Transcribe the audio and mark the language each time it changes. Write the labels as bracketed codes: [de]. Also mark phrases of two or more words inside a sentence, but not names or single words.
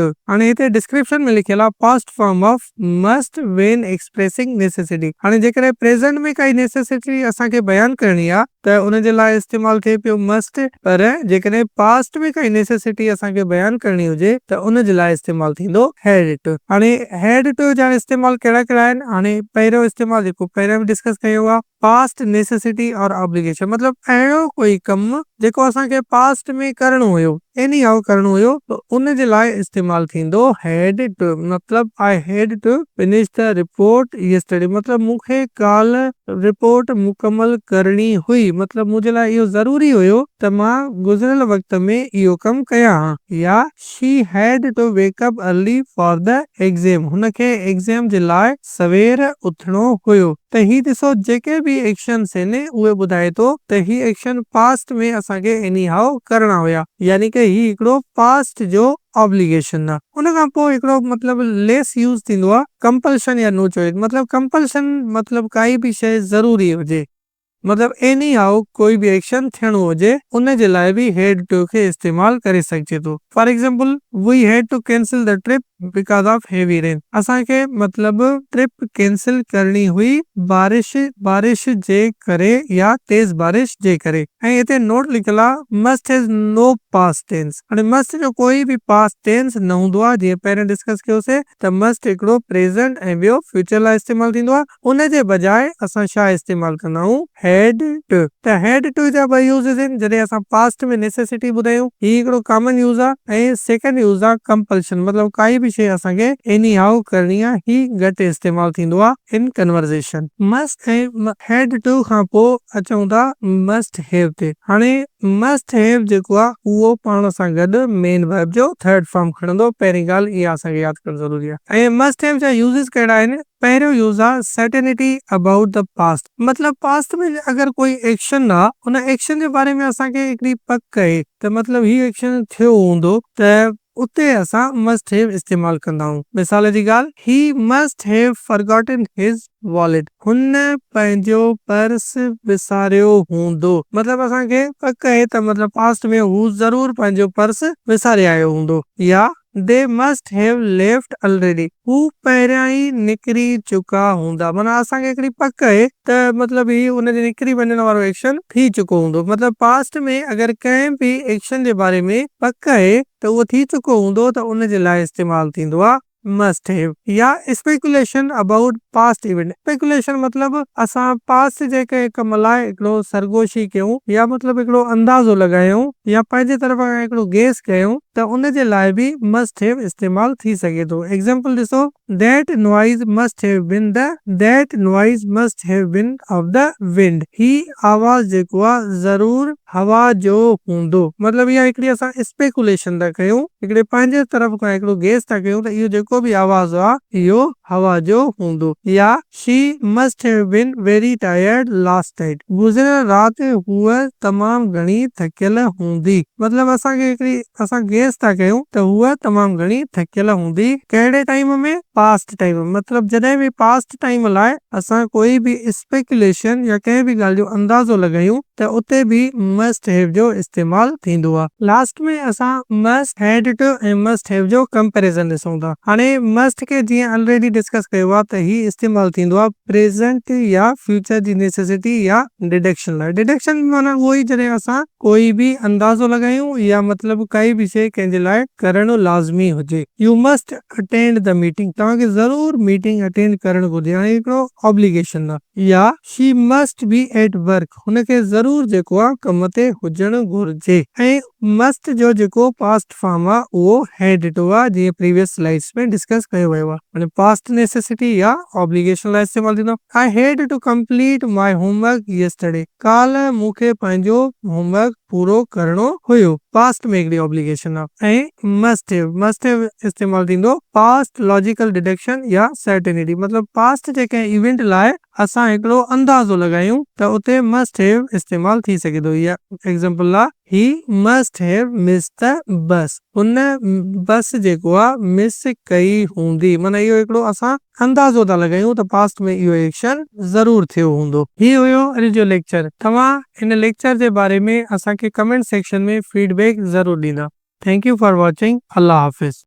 [sd] हाणे हिते डिस्क्रिप्शन में लिखियल आहे [en] past form of must when expressing necessity. [sd] हाणे जेकॾहिं प्रेज़ेंट में काई नेसेसिटी असांखे बयानु करणी आहे त उन जे लाइ इस्तेमालु थिए पियो मस्ट, पर जेकॾहिं पास्ट में काई नेसेसिटी असांखे बयानु करणी हुजे त उन जे लाइ इस्तेमालु थींदो [en] had to. [sd] हाणे [en] had to [sd] जा इस्तेमालु कहिड़ा कहिड़ा आहिनि? हाणे पहिरियों इस्तेमालु जेको पहिरियों डिस्कस कयो आहे, [en] past necessity और obligation, [sd] मतिलबु अहिड़ो कोई कमु जेको असांखे पास्ट में करणो हुयो, [en] any how [sd] करणो हुयो, त उन जे लाइ इस्तेमालु थींदो [en] had to. [sd] मतिलबु [en] I had to finish the report yesterday, [sd] मतिलबु मूंखे काल्ह रिपोर्ट मुकमल करणी हुई, मतिलबु मुंहिंजे लाइ इहो ज़रूरी हुयो त मां गुज़िरियल वक़्त में इहो कमु कयां हा। या [en] she had to wake up early for the exam, [sd] हुनखे एग्ज़ाम जे लाइ सवेर उथणो हुयो। त ही ॾिसो जेके बि एक्शन्स आहिनि उहे ॿुधाए थो त ही एक्शन पास्ट में असांखे [en] any how [sd] करणा हुया, यानी कि ही हिकिड़ो पास्ट जो ऑब्लिगेशन आहे। उन खां पोइ हिकिड़ो मतिलबु [en] less use [sd] थींदो आहे कंपल्शन या [en] no choice. [sd] मतिलबु कंपल्शन मतिलबु काई बि शइ ज़रूरी हुजे, मतलब [en] any how [sd] कोई भी एक्शन थियणो हुजे उन जे लाइ बि [en] had to [sd] खे इस्तेमाल करे सघिजे थो। [en] for example we had to cancel the trip because of heavy rain. [sd] असांखे मतलब [en] trip cancel [sd] करणी हुई बारिश जे करे या तेज बारिश जे करे। ऐं हिते नोट लिखियल आहे [en] must has no past tense. [sd] हाणे मस्ट जो कोई भी [en] past tense [sd] न हूंदो आहे। जीअं पहिरियों डिस्कस कयोसीं त मस्ट हिकिड़ो प्रेजेंट ऐं ॿियो फ्यूचर लाइ इस्तेमाल थींदो आहे। उन जे बजाए असां छा इस्तेमाल कंदा आहियूं, [en] had to. [sd] त [en] had to [sd] जा ॿ यूज़ेस आहिनि। जॾहिं असां पास्ट में नेसेसिटी ॿुधायूं ही हिकिड़ो [en] common use [sd] आहे। ऐं [en] second use [sd] आहे कंपल्शन, मतलब काई बि शइ असांखे [en] any how [sd] करणी आहे, ही घटि इस्तेमाल थींदो आहे इन कन्वर्सेशन। मस्ट ऐं [en] had to [sd] खां पोइ अचूं था [en] must have [sd] ते। हाणे [en] must have [sd] जेको आहे उहो पाण सां गॾु [en] main verb [sd] जो [en] third form [sd] खणंदो। पहिरीं ॻाल्हि इहा असांखे यादि करणु ज़रूरी आहे। ऐं [en] must have [sd] जा यूज़ेस कहिड़ा आहिनि? पहिरियों यूज़ आहे [en] certainty about the past. [sd] मतलब पास्ट में अगर कोई एक्शन आहे उन एक्शन जे बारे में असांखे हिकिड़ी पक आहे त मतलब ही एक्शन थियो हूंदो त उते असां [en] must have [sd] इस्तेमाल कंदा आहियूं। मिसाल जी ॻाल्हि, [en] he must have forgotten his wallet. [sd] हुन पंहिंजो पर्स विसारियो हूंदो। मतलब असांखे पक आहे त मतलब पास्ट में हू ज़रूर पंहिंजो पर्स विसारे आयो हूंदो। [en] या they must have left already. [sd] हू पहिरियां ई निकिरी चुका हूंदा। माना असांखे हिकिड़ी पक आहे त मतलब ही उन जे निकिरी वञण वारो एक्शन थी चुको हूंदो। मतलब पास्ट में अगर कंहिं बि एक्शन जे बारे में पक आहे त उहो थी चुको हूंदो त उन जे लाइ इस्तेमाल थींदो आहे [en] must have. या speculation about past event. [sd] स्पेकुलेशन मतलब असां पास्ट जे कंहिं कम लाइ हिकिड़ो सरगोशी कयूं या मतलब हिकिड़ो अंदाज़ो लॻायूं या पंहिंजे तरफ़ खां हिकिड़ो गेस कयूं त उन जे लाइ बि [en] must have [sd] इस्तेमाल थी सघे थो। एग्जांपल ॾिसो, [en] that noise must have been of the wind. [sd] ही आवाज़ जेको आहे ज़रूर हवा जो हूंदो। मतलब इहा हिकिड़ी असां स्पेकुलेशन था कयूं, हिकिड़े पंहिंजे तरफ़ खां हिकिड़ो गेस था कयूं त इहो जेको बि आवाज़ आहे इहो हवा जो हूंदो। [en] या she must have been very tired last night. [sd] गुज़िरियल राति हूअ तमामु घणी थकियल हूंदी। मतलब असांखे हिकिड़ी असां गेस था कयूं त हूअ तमामु घणी थकियल हूंदी। कहिड़े टाइम में? [en] past time [sd] में। मतलब जॾहिं बि [en] past time [sd] लाइ असां कोई बि स्पेकुलेशन या कंहिं बि ॻाल्हि जो अंदाज़ो लॻायूं त उते बि [en] must have [sd] जो इस्तेमाल थींदो आहे। लास्ट में असां [en] must had to [sd] ऐं [en] must have [sd] जो कंपैरिजन ॾिसूं था। हाणे मस्ट खे जीअं ऑलरेडी डिस्कस कयो आहे त ही इस्तेमाल थींदो आहे प्रेजेंट या फ्यूचर जी नेसेसिटी या डिडक्शन लाइ। डिडक्शन माना उहो ई जॾहिं असां कोई बि अंदाज़ो लॻायूं या मतलब काई बि शइ कंहिंजे लाइ करणु लाज़मी हुजे। [en] you must attend the meeting. [sd] तव्हांखे ज़रूर [en] meeting attend [sd] करणु घुर्जे। हाणे हिकिड़ो ऑब्लिगेशन आहे। [en] या she must be at work. [sd] हुनखे ज़रूर जेको आहे कम ते हुजणु घुर्जे। ऐं मस्ट जो जेको पास्ट फॉर्म आहे उहो [en] had to [sd] आहे, जीअं [en] previous slides [sd] में डिस्कस कयो वियो आहे। हाणे [en] past necessity [sd] या ऑब्लिगेशन लाइ इस्तेमाल थींदो। [en] I had to complete my homework yesterday. [sd] काल्ह मूंखे पंहिंजो होमवर्क पूरो करणो हुयो। पास्ट में हिकिड़ी ऑब्लिगेशन आहे। ऐं [en] must have [sd] इस्तेमाल थींदो [en] past logical deduction [sd] या सर्टेनिटी। मतलब पास्ट जे कंहिं इवेंट लाइ असां हिकिड़ो अंदाज़ो लॻायूं त उते [en] must have [sd] इस्तेमाल थी सघे थो। या एग्जांपल आहे [en] he must have missed the bus. [sd] हुन बस जेको आहे मिस कई हूंदी। माना इहो हिकिड़ो असां अंदाज़ो था लॻायूं त पास्ट में इहो एक्शन ज़रूर थियो हूंदो। ही हुयो अॼु जो लेक्चर। तव्हां हिन लेक्चर जे बारे में असांखे [en] comment section [sd] में फीडबैक ज़रूर ॾींदा। [en] thank you for watching. [ur] اللہ حافظ.